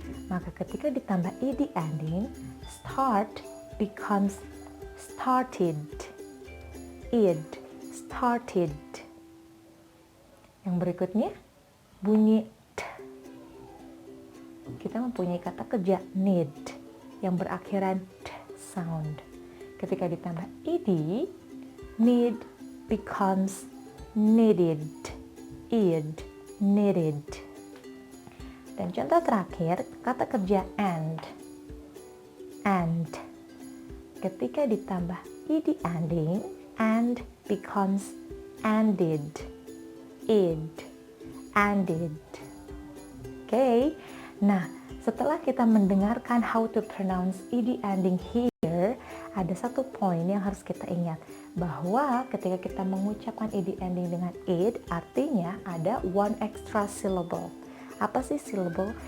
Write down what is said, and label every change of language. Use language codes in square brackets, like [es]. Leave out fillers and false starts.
[id] Maka ketika ditambah ed ending, [en] start becomes started. [id] Id, started. Yang berikutnya bunyi t. Kita mempunyai kata kerja need yang berakhiran t sound. Ketika ditambah ed, [en] need becomes needed. [id] Id, needed. Dan contoh terakhir, kata kerja and. And. Ketika ditambah ed ending, [en] and becomes ended. [id] Id, ended. Oke. Nah, setelah kita mendengarkan [en] how to pronounce ed ending here, [id] ada satu poin yang harus kita ingat, bahwa ketika kita mengucapkan ed ending dengan id, artinya ada [en] one extra syllable. [id] Apa sih syllable?